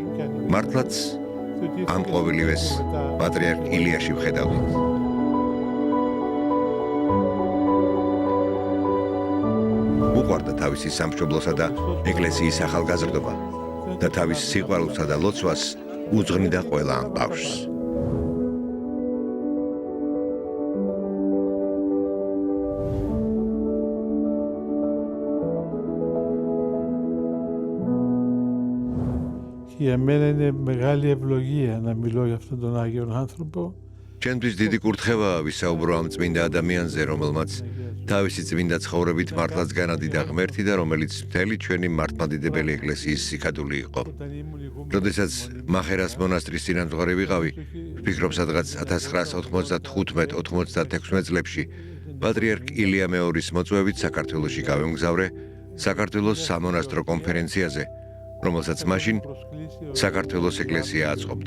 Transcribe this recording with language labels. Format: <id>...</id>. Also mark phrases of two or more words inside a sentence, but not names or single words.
<ka>მართლაც ამ ყოველივეს პატრიარქ ილიაში ვხედავდით. უყვარდა თავისი სამშობლოსა და ეკლესიის ახალგაზრდობა და თავის სიყვარულსა და ლოცვას უძღვნიდა ყველა ამ ბავშვს.</ka> <el>Για μένα είναι μεγάλη ευλογία να μιλώ για αυτόν τον Άγιον άνθρωπο.</el> <ka>Ჩემთვის დიდი კურთხევაა ვისაუბრო ამ წმინდა ადამიანზე, რომელმაც თავისი წმინდა ცხოვრებით მართლაც განადიდა ღმერთი და რომელიც მთელი ჩვენი მართლმადიდებელი ეკლესიის სიკადული იყო. როდესაც მახერას მონასტრის წინამძღვარი ვიყავი, ვფიქრობ სადღაც 1995-96 წლებში პატრიარქ ილია მეორის მოწვევით საქართველოში გავემგზავრე საქართველოს სამონასტრო კონფერენციაზე, რომელსაც მაშინ საქართველოს ეკლესია აწყობდა.</ka>